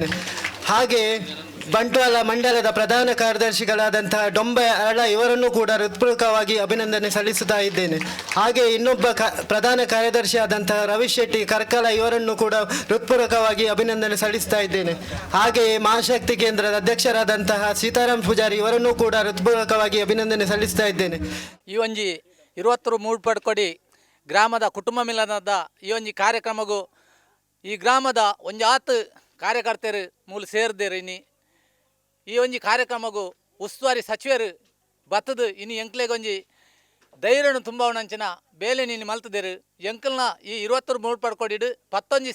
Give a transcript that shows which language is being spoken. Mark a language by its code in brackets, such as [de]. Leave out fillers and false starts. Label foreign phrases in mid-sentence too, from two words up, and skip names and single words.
[kn] ಹಾಗೆ ಬಂಟ್ವಾಳ ಮಂಡಲದ ಪ್ರಧಾನ ಕಾರ್ಯದರ್ಶಿಗಳಾದಂತಹ ಡೊಂಬೆ ಅರಳ ಇವರನ್ನು ಕೂಡ ಹೃತ್ಪೂರ್ವಕವಾಗಿ ಅಭಿನಂದನೆ ಸಲ್ಲಿಸುತ್ತಾ ಇದ್ದೇನೆ. ಹಾಗೆ ಇನ್ನೊಬ್ಬ ಪ್ರಧಾನ ಕಾರ್ಯದರ್ಶಿ ಆದಂತಹ ರವಿ ಶೆಟ್ಟಿ ಕರ್ಕಳ ಇವರನ್ನು ಕೂಡ ಹೃತ್ಪೂರ್ವಕವಾಗಿ ಅಭಿನಂದನೆ ಸಲ್ಲಿಸ್ತಾ ಇದ್ದೇನೆ. ಹಾಗೆ ಮಹಾಶಕ್ತಿ ಕೇಂದ್ರದ ಅಧ್ಯಕ್ಷರಾದಂತಹ ಸೀತಾರಾಮ್ ಪೂಜಾರಿ ಇವರನ್ನು ಕೂಡ ಹೃತ್ಪೂರ್ವಕವಾಗಿ ಅಭಿನಂದನೆ ಸಲ್ಲಿಸ್ತಾ ಇದ್ದೇನೆ. [tcy] ಈ ಒಂಜಿ 23 ಪಡ್ಕೊಡಿ ಗ್ರಾಮದ ಕುಟುಂಬ ಮಿಲನದ ಈ ಒಂಜಿ ಕಾರ್ಯಕ್ರಮಗೂ ಈ ಗ್ರಾಮದ ಒಂಜಾತ್ ಕಾರ್ಯಕರ್ತರು ಮೂಲ ಸೇರಿದೇರು ಇನ್ನು ಈ ಒಂಜಿ ಕಾರ್ಯಕ್ರಮಗೂ ಉಸ್ತುವಾರಿ ಸಚಿವರು ಬತ್ತದು ಇನ್ನು ಎಂಕ್ಲೆಗೊಂಜಿ ಧೈರ್ಯನು ತುಂಬ ಉಣಂಚಿನ ಬೇಲೆ ನೀನು ಮಲ್ತದೇರು ಎಂಕಲ್ನ ಈ 23 ಪಡ್ಕೊಡಿಡು 11